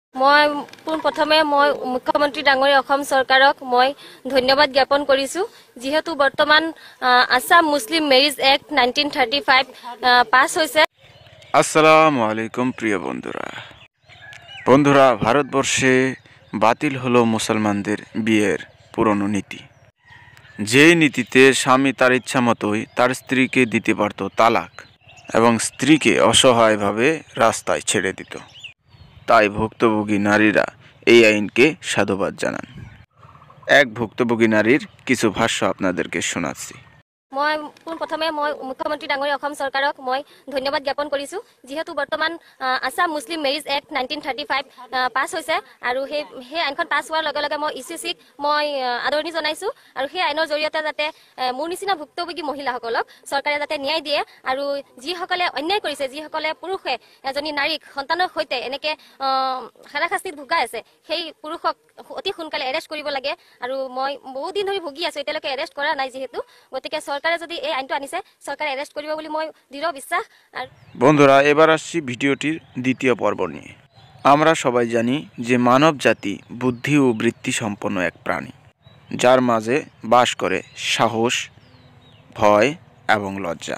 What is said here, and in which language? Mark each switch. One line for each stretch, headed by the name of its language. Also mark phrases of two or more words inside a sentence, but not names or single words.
Assamese: মই পোনপ্ৰথমে মুখ্যমন্ত্ৰী ডাঙৰীয়া অসম চৰকাৰক মই ধন্যবাদ জ্ঞাপন কৰিছো যিহেতু বৰ্তমান আসাম মুসলিম মেৰিজ এক্ট 1935 পাস হয়েছে।
Bangla: আসসালামু আলাইকুম প্রিয় বন্ধুরা ভারতবর্ষে বাতিল হলো মুসলমানদের বিয়ের পুরনো নীতি। যেই নীতিতে স্বামী তার ইচ্ছা মতোই তার স্ত্রীকে দিতে পারত তালাক এবং স্ত্রীকে অসহায়ভাবে রাস্তায় ছেড়ে দিত। তাই ভুক্তভোগী নারীরা এই আইনকে সাধুবাদ জানান। এক ভুক্তভোগী নারীর কিছু ভাষ্য আপনাদেরকে শোনাচ্ছি।
Assamese: মই পোনপ্ৰথমে মুখ্যমন্ত্ৰী ডাঙৰীয়া অসম চৰকাৰক মই ধন্যবাদ জ্ঞাপন কৰিছো যিহেতু বৰ্তমান আসাম মুসলিম মেৰিজ এক্ট 1935 পাস হৈছে আৰু সেই আইনখন পাছ হোৱাৰ লগে লগে মই ইচিচিক মই আদৰণি জনাইছো আৰু সেই আইনৰ জৰিয়তে যাতে মোৰ নিচিনা ভুক্তভোগী মহিলাসকলক চৰকাৰে যাতে ন্যায় দিয়ে আৰু যিসকলে অন্যায় কৰিছে, যিসকলে পুৰুষে এজনী নাৰীক সন্তানৰ সৈতে এনেকে হাৰাশাস্তিত ভুগাই আছে, সেই পুৰুষক অতি সোনকালে এৰেষ্ট কৰিব লাগে। আৰু মই বহু দিন ধৰি ভুগি আছো, এতিয়ালৈকে এৰেষ্ট কৰা নাই, যিহেতু গতিকে সরকারে যদি এই আইনটো আনিছে
Bangla: সরকার অ্যারেস্ট করবে বলে
Assamese: মই দৃঢ় বিশ্বাস। আর
Bangla: বন্ধুরা এবার আসছি ভিডিওটির দ্বিতীয় পর্ব নিয়ে। আমরা সবাই জানি যে মানব জাতি বুদ্ধি ও বৃত্তি সম্পন্ন এক প্রাণী, যার মাঝে বাস করে সাহস, ভয় এবং লজ্জা।